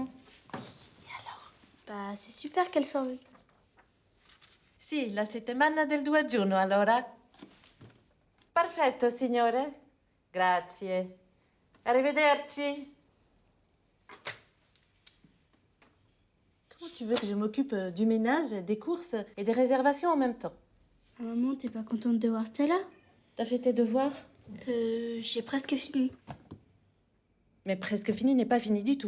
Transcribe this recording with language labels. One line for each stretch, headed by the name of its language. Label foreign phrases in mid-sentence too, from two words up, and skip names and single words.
French: Et alors? Bah, c'est super qu'elle soit venue.
Italian: Sì, la settimana del 2 giugno, allora. Perfetto, signore. Grazie. Arrivederci.
French: Comment tu veux que je m'occupe du ménage, des courses et des réservations en même temps? Maman, t'es pas contente de voir Stella? T'as fait tes devoirs? J'ai presque fini. Mais presque fini n'est pas fini du tout.